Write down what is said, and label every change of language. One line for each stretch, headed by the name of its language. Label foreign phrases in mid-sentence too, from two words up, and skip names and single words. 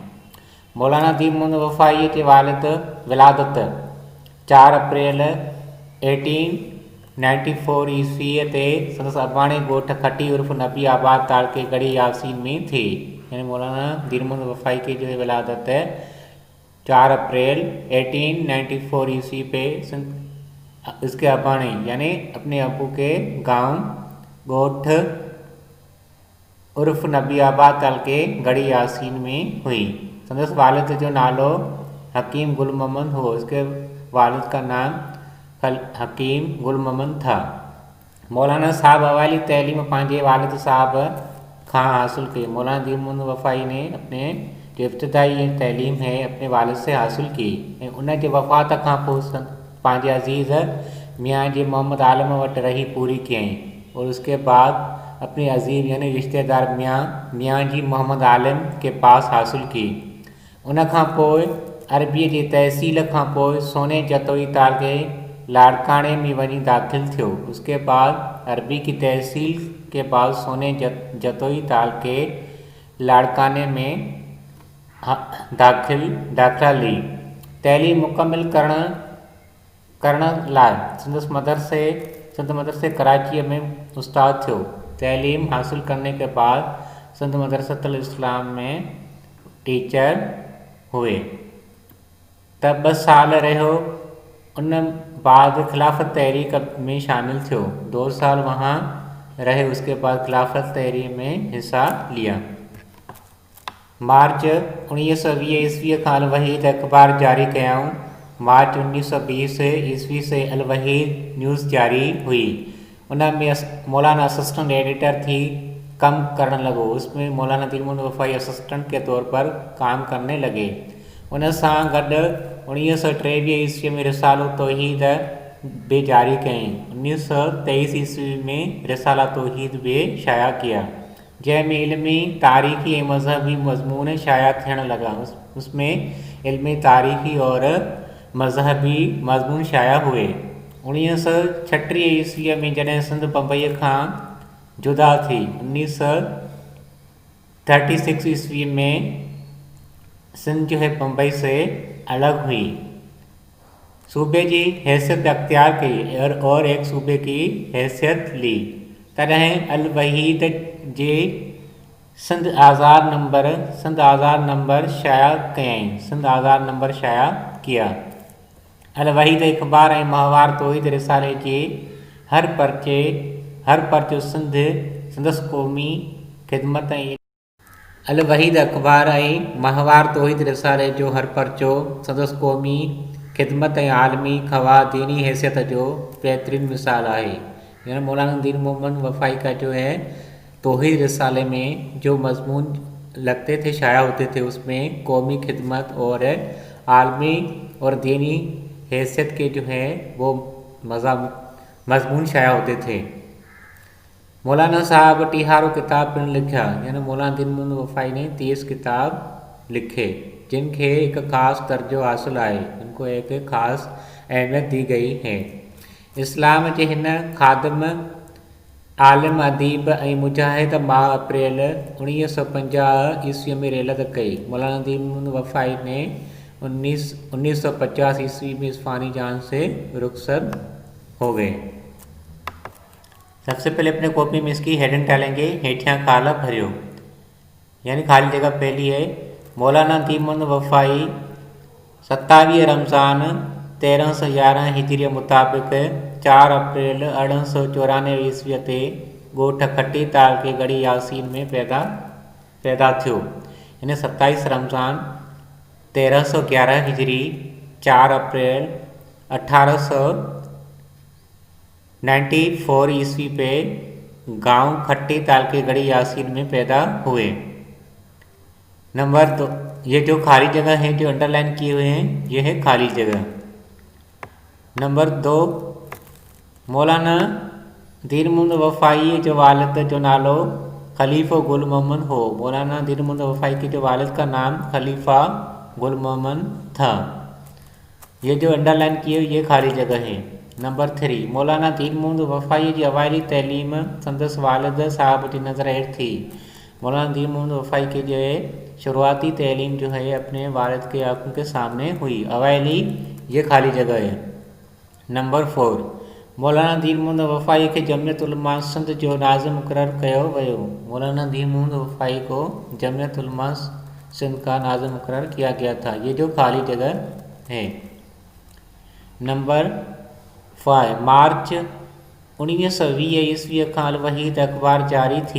Sindhi: मौलाना दीन मोहम्मद वफ़ाई के वालिद विलादत 4 अप्रैल 1894 ईस्वी ते संदसि अबाणे ॻोठ खटी उर्फ़ नबी आबाद तालके गढ़ी यासीन में थी,
Urdu: یعنی مولانا دین محمد وفائی کی جو ہے ولادت 4 اپریل 1894 عیسوی پہ اس کے ابانے یعنی اپنے ابو کے گاؤں ڳوٹھ عرف نبی آباد تعلقے گڑھی یاسین میں ہوئی.
Sindhi: संदसि वालिद जो नालो हकीम गुल मोहम्मद हो,
Urdu: اس کے والد کا نام حکیم گل محمد تھا.
Sindhi: मौलाना साहब अवाली तैलीम पंहिंजे वालिद साहब खां हासिल की।
Urdu: مولانا دین محمد وفائی نے اپنے جو ابتدائی تعلیم ہے اپنے والد سے حاصل کی
Sindhi: ऐं उन जे वफ़ात खां पोइ पंहिंजे अज़ीज़ मियाँ जी मोहम्मद आलम वटि रही पूरी कयईं
Urdu: اور اس کے بعد اپنے عزیز یعنی رشتہ دار میاں جی محمد عالم کے پاس حاصل کی.
Sindhi: उन खां पोइ अरबीअ जी तहसील खां पोइ सोने जतोई तालके लाड़काने में वञी दाख़िल थियो।
Urdu: اس کے بعد عربی کی تحصیل کے بعد سونے جتوئی تعلقے لاڑکانے میں داخلہ لی.
Sindhi: तैलीम मुकम्मल करण लाइ सिंध मदरसे कराची में उस्ताद थियो।
Urdu: تعلیم حاصل کرنے کے بعد سندھ مدرسۃ الاسلام میں ٹیچر ہوئے.
Sindhi: तब 2 साल रहो, उन बाद खिलाफत तहरीक में शामिल थियो।
Urdu: 2 سال وہاں رہے، اس کے بعد خلافت تحریک میں حصہ لیا.
Sindhi: मार्च 1920 ईस्वी खां अल वहीद अख़बार जारी कयाऊं।
Urdu: مارچ 1920 عیسوی سے الوحید نیوز جاری ہوئی.
Sindhi: उनमें मौलाना असिस्टेंट एडिटर थी कम करने लगो।
Urdu: اس میں مولانا دین محمد وفائی اسسٹنٹ کے طور پر کام کرنے لگے.
Sindhi: उन सां गॾु 1923 ईस्वी में रिसालो तौहीद भी जारी कयईं।
Urdu: 1923 عیسوی میں رسالہ توحید بھی شائع کیا,
Sindhi: जंहिंमें इल्मी तारीख़ी ऐं मज़हबी मज़मून शाया थियण लगा।
Urdu: اس میں علمی تاریخی اور مذہبی مضمون شائع ہوئے.
Sindhi: 1936 ईस्वी में जॾहिं सिंध बम्बई खां जुदा थी,
Urdu: 1936 عیسوی میں سندھ جو ہے بمبئی سے الگ ہوئی، صوبے کی حیثیت اختیار کی اور ایک صوبے کی حیثیت لی.
Sindhi: तॾहिं अल वहीद जे सिंध आज़ाद नंबर शाया कयईं।
Urdu: سندھ آزاد نمبر شائع کیا.
Sindhi: अल वहीद अख़बार ऐं माहवार तौहीद रिसाले जे हर परचो संदसि क़ौमी ख़िदमत ऐं अल वहीद अख़बार ऐं माहवार तौहीद रिसाले जो हर परचो संदसि क़ौमी ख़िदमत ऐं आलमी खवा दीनी हैसियत जो बेहतरीन मिसाल आहे।
Urdu: یعنی مولانا دین محمد وفائی کا جو ہے توحید رسالے میں جو مضمون لگتے تھے، شائع ہوتے تھے، اس میں قومی خدمت اور عالمی اور دینی حیثیت کے جو ہے وہ مضمون شائع ہوتے تھے.
Sindhi: मौलाना साहब टीहारो किताब पिण लिखा,
Urdu: یعنی مولانا دین محمد وفائی نے 30 کتاب لکھے جن کے ایک خاص درجو حاصل ہے، ان کو ایک خاص اہمیت دی گئی ہے.
Sindhi: इस्लाम के हिन खादम आलिम अदीब ऐं मुजाहिद माह अप्रैल 1950 ईस्वी में रेलत कई।
Urdu: مولانا دین محمد وفائی نے 1950 عیسوی میں اس فانی جان سے رخصت ہو گئے. سب سے پہلے اپنے کاپی میں اس کی ہیڈنگ ڈالیں گے,
Sindhi: हेठियाँ खाला भरियो,
Urdu: یعنی خالی جگہ پہلی ہے.
Sindhi: मौलाना दीन मोहम्मद वफ़ाई 27 रमज़ान 1311 हिजरी मुताबिक़ 4 अप्रैल 1894 ईस्वी ते ॻोठ खटी ताल के गढ़ी यासीन में पैदा थियो।
Urdu: یعنی 27 رمضان 1311 ہجری 4 اپریل 1894 عیسوی پہ گاؤں کھٹی تعلقے گڑھی یاسین میں پیدا ہوئے. نمبر 2، یہ جو خالی جگہ ہے جو انڈرلائن کیے ہوئے ہیں یہ ہے خالی جگہ. नंबर 2,
Sindhi: मौलाना दीन मोहम्मद वफ़ाई जो वालिद जो नालो खलीफ़ा गुल मोहम्मद हो।
Urdu: مولانا دین محمد وفائی کے جو والد کا نام خلیفہ گل محمد تھا. یہ جو انڈرلائن کیے یہ خالی جگہ ہے.
Sindhi: नंबर 3, मौलाना दीन मोहम्मद वफ़ाई की अवाइली तैलीम संदसि वालिद साहब की नज़र हेठ थी।
Urdu: مولانا دین محمد وفائی کی جو ہے شروعاتی تعلیم جو ہے اپنے والد کے آنکھوں کے سامنے ہوئی. اوائلی یہ خالی جگہ ہے. नंबर 4,
Sindhi: मौलाना दीन मोहम्मद वफ़ाई के जमियत उलमा सिंध जो नाज़िम मुक़ररु कयो वियो।
Urdu: مولانا دین محمد وفائی کو جمعیت علماء سندھ کا ناظم مقرر کیا گیا تھا. یہ جو خالی جگہ ہے.
Sindhi: नंबर 5, मार्च 1920 ईस्वी का अल वहीद अख़बार जारी थी।